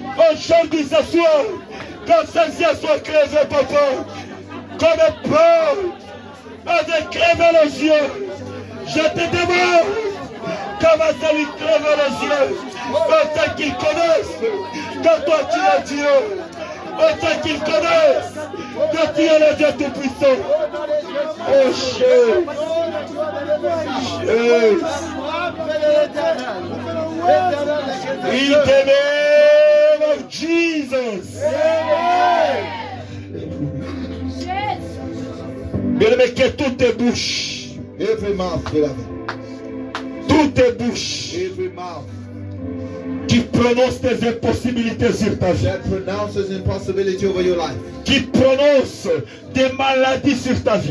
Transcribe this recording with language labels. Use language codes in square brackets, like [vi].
[fr] Aujourd'hui ce soir, quand ces yeux soient crevés, papa, comme un pauvre, avec crever les yeux, je te demande comment ça lui crever les yeux, autant qu'ils connaissent que toi tu es Dieu, autant qu'ils connaissent que tu es le Dieu Tout-Puissant. [en] Oh Jésus, in the name of Jesus. [fr] Bien-aimé, que toutes tes bouches, [en] every mouth, beloved. [fr] toutes tes bouches, [en] Every mouth. [fr] qui prononce des impossibilités sur ta vie, [en] that pronounces impossibility over your life, [fr] qui prononce des maladies sur ta vie,